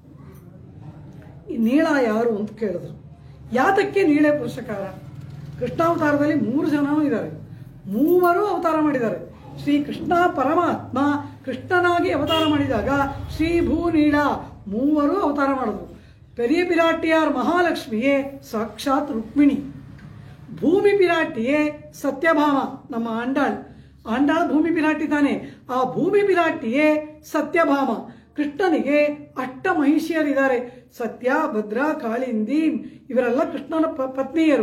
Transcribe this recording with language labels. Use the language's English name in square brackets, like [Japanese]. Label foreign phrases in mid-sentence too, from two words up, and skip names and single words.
[Kannada] ಈ ನೀಳ ಯಾರು ಅಂತ ಕೇಳಿದ್ರು. ಯಾತಕ್ಕೆ ನೀಳೆ ಪುರುಷಕಾರ? ಕೃಷ್ಣಾವತಾರದಲ್ಲಿ 3 ಜನ ಇದ್ದಾರೆ, 3 ಅವತಾರ ಮಾಡಿದ್ದಾರೆ. ಶ್ರೀ ಕೃಷ್ಣ ಪರಮಾತ್ಮ ಕೃಷ್ಣನಾಗಿ ಅವತಾರ ಮಾಡಿದಾಗ ಶ್ರೀ ಭೂ ನೀಳ 3 ಅವತಾರ ಮಾಡಿದ್ರು. [Tamil] பெரிய பிராட்டியார் மகாலட்சுமியே சாட்சாத் ருக்மிணி, [Kannada] ಭೂಮಿ ಪಿರಾಟಿಯೇ ಸತ್ಯಭಾಮ, ನಮ್ಮ ಆಂಡಾಳ್. ಆಂಡಾಳ್ ಭೂಮಿ ಪಿರಾಟಿ ತಾನೆ. ಆ ಭೂಮಿ ಪಿರಾಟಿಯೇ ಸತ್ಯಭಾಮ. ಕೃಷ್ಣನಿಗೆ ಅಷ್ಟ ಮಹಿಷಿಯರಿದ್ದಾರೆ. ಸತ್ಯ, ಭದ್ರ, ಕಾಳಿಂದಿ ಇವರೆಲ್ಲ ಕೃಷ್ಣನ ಪತ್ನಿಯರು.